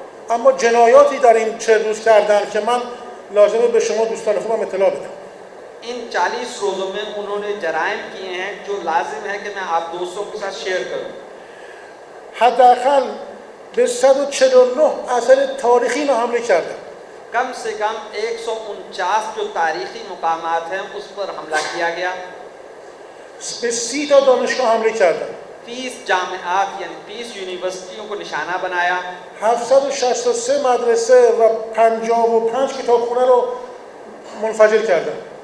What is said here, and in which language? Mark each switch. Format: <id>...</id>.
<fa>اما جنایاتی در این 40 روز کردن که من لازمه به شما دوستان خوبم اطلاع بدم.</fa> <hi>इन 40 रोज़ों में उन्होंने जराइम किए हैं जो लाजिम है कि मैं आप दोस्तों के साथ शेयर करूं।</hi> <fa>حداقل به 149 اثر تاریخی اینا حمله کردن.</fa> <hi>कम से कम 149 जो तारीखी मुकामात हैं उस पर हमला किया गया।</hi> <fa>به 30 تا دانشگاه حمله کردن.</fa> <hi>30 जामियात यानी 30 यूनिवर्सिटियों को निशाना बनाया।</hi> <fa>763 مدرسه و 55 کتابخونه رو منفجر کردن.</fa>